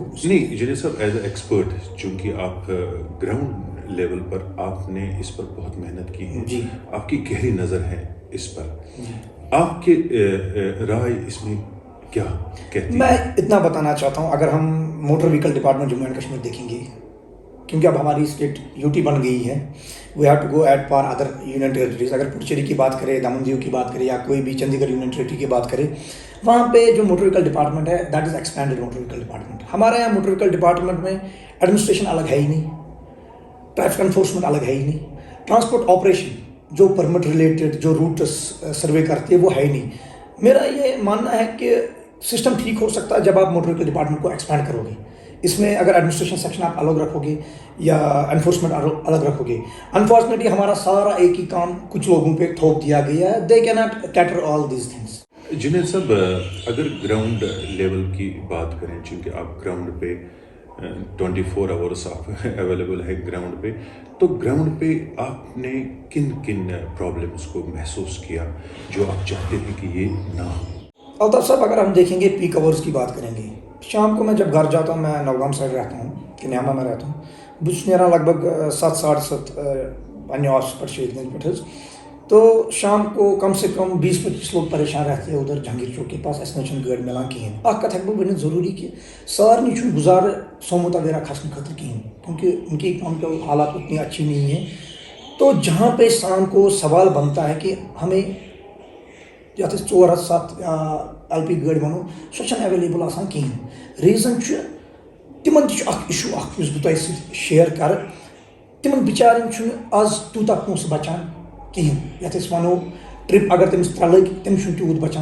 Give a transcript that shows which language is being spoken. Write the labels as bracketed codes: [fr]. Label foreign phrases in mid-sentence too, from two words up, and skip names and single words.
[ur] نہیں جنید صاحب، [en] as a expert, [ur] چونکہ آپ [en] ground level [ur] پر آپ نے اس پر بہت محنت کی ہے، جی، آپ کی گہری نظر ہے اس پر، آپ کی رائے اس میں کیا کہتی ہے؟ میں اتنا بتانا چاہتا ہوں، اگر ہم [en] motor vehicle department [ur] جموں اینڈ کشمیر دیکھیں گے، کیونکہ اب ہماری اسٹیٹ [en] UT [ur] بن گئی ہے، [en] we have to go at par other union territories. [ur] اگر پڈوچیری کی بات کرے، دمن دیو کی بات کرے، یا کوئی بھی چندی گڑھ [en] union territory [ur] کی بات کرے، وہاں پہ جو [en] motor vehicle department [ur] ہے [en] that is expanded motor vehicle department. [ur] ہمارے یہاں [en] motor vehicle department [ur] میں ایڈمنسٹریشن الگ ہے ہی نہیں، [en] traffic enforcement [ur] الگ ہے ہی نہیں، [en] transport operation [ur] جو [en] permit related [ur] جو [en] routes survey [ur] کرتی ہے وہ ہے ہی نہیں. میرا یہ ماننا ہے کہ سسٹم ٹھیک ہو سکتا ہے جب آپ [en] motor vehicle department [ur] کو ایکسپینڈ کرو گے. اس میں اگر [en] administration section [ur] آپ الگ رکھو گے یا انفورسمنٹ الگ رکھو گے، انفارچونیٹلی ہمارا سارا ایک ہی کام کچھ لوگوں پہ تھوپ دیا گیا ہے. [en] they cannot cater all these things. [ur] جنید صاحب، اگر [en] ground level [ur] کی بات کریں، چونکہ آپ گراؤنڈ پہ [en] 24 hours [ur] آپ اویلیبل ہے گراؤنڈ پہ، تو گراؤنڈ پہ آپ نے کن کن پرابلمس کو محسوس کیا جو آپ چاہتے ہیں کہ یہ نہ ہو؟ الطاف صاحب، اگر ہم دیکھیں گے [en] peak hours [ur] کی بات کریں گے، شام کو میں جب گھر جاتا ہوں، میں نوگام سائڈ رہتا ہوں، کنیاما میں رہتا ہوں، [ks] بہت چھُس نیران لگ بھگ 7 پنٛنہِ آفس پٮ۪ٹھ شہید گنج پٮ۪ٹھ حظ. [ur] تو شام کو کم سے کم 20-25 لوگ پریشان رہتے ہیں ادھر جہانگیر چوک کے پاس. [ks] اَسہِ نہ چھُنہٕ گٲڑۍ مِلان کِہیٖنۍ. اکھ کتھ ہٮ۪کہٕ بہٕ ؤنِتھ ضروٗری کہ سارنٕے چھُنہٕ گُزارٕ سومو تویرا کھسنہٕ خٲطرٕ کِہیٖنۍ، [ur] کیونکہ ان کی اِکنامِکل حالات اتنی اچھی نہیں ہے. تو جہاں پہ انسان کو سوال بنتا ہے کہ ہمیں [ks] یتھ أسۍ 4-7 یا [en] LP [ks] گٲڑۍ وَنو، سۄ چھَنہٕ ایویلیبل آسان کِہیٖنۍ. ریٖزن چھُ تِمن تہِ چھُ اکھ اِشوٗ اکھ یُس بہٕ تۄہہِ سۭتۍ شِیر کرٕ. تِمن بِچارٮ۪ن چھُنہٕ آز تیوٗتاہ پونٛسہٕ بچان کِہیٖنۍ. یتھ أسۍ وَنو ٹرپ اگر تٔمِس 3 لٔگۍ، تٔمِس چھُنہٕ تیوٗت بچان.